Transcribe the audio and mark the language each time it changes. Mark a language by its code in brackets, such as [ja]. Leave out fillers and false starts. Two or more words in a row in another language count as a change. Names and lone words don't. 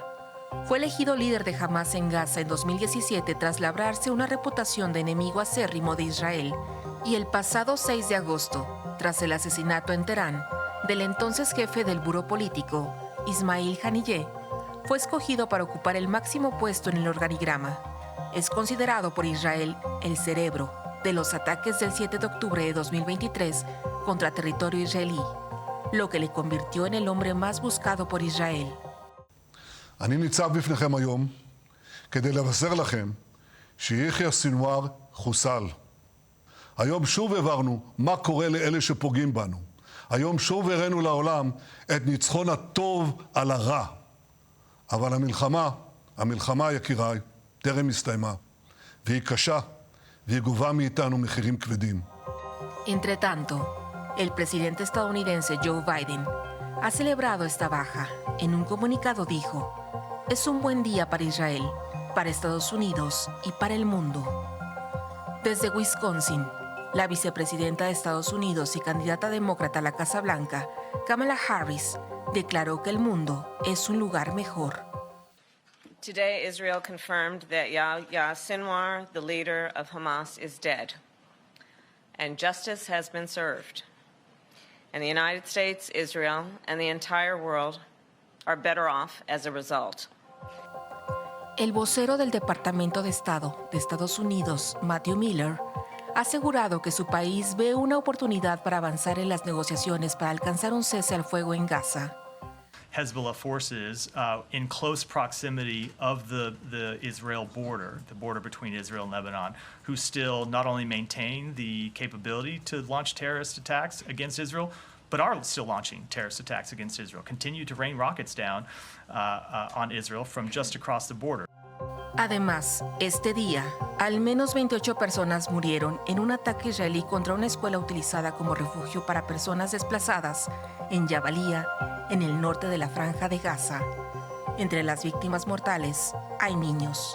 [es] Fue elegido líder de Hamas en Gaza en 2017 tras labrarse una reputación de enemigo acérrimo de Israel y el pasado 6 de agosto, tras el asesinato en Teherán del entonces jefe del buró político, Ismail Haniyeh, fue escogido para ocupar el máximo puesto en el organigrama. Es considerado por Israel el cerebro de los ataques del 7 de octubre de 2023 contra territorio israelí, lo que le convirtió en el hombre más buscado por Israel. [he] אני ניצב בפניכם היום כדי לבשר לכם שיחיא סנוואר חוסל. היום שוב הבהרנו מה קורה לאלה שפוגעים בנו. היום שוב הראינו לעולם את ניצחון הטוב על הרע. אבל המלחמה, יקיריי, טרם הסתיימה, והיא קשה, והיא גובה מאיתנו מחירים כבדים. [es] Entre tanto, el presidente estadounidense Joe Biden ha celebrado esta baja. En un comunicado dijo: "Es un buen día para Israel, para Estados Unidos y para el mundo". Desde Wisconsin, la vicepresidenta de Estados Unidos y candidata demócrata a la Casa Blanca, Kamala Harris, declaró que el mundo es un lugar mejor. [en] Today, Israel confirmed that Yahya Sinwar, the leader of Hamas, is dead, and justice has been served. And the United States, Israel, and the entire world are better off as a result. [es] El vocero del Departamento de Estado de Estados Unidos, Matthew Miller, ha asegurado que su país ve una oportunidad para avanzar en las negociaciones para alcanzar un cese al fuego en Gaza. [en] Hezbollah forces in close proximity of the Israel border, the border between Israel and Lebanon, who still not only maintain the capability to launch terrorist attacks against Israel, but are still launching terrorist attacks against Israel, continue to rain rockets down on Israel from just across the border. [es] Además, este día, al menos 28 personas murieron en un ataque israelí contra una escuela utilizada como refugio para personas desplazadas en Jabalia, en el norte de la Franja de Gaza. Entre las víctimas mortales hay niños.